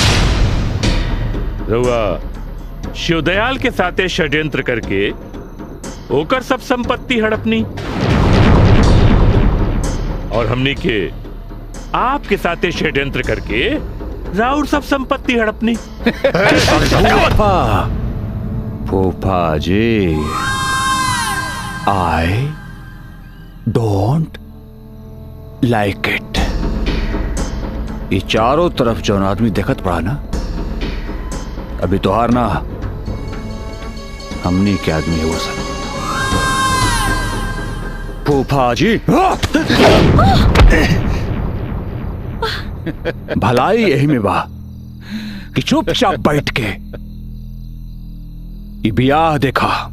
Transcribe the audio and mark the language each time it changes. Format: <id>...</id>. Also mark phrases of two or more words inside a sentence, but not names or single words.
<bho>रउआ शिवदयाल के साथे षड्यंत्र करके ओकर सब संपत्ति हड़पनी और हमनी के आपके साथे षड्यंत्र करके राउर सब संपत्ति हड़पनी। फूफा जी,</bho> <en>I don't like it.</en> <bho>ये चारों तरफ जो आदमी देखत पड़ा ना, अभी तो हार ना हमनी के आदमी है वो सब। फूफा जी, भलाई यही में बा कि चुपचाप बैठ के ये बियाह देखा।</bho>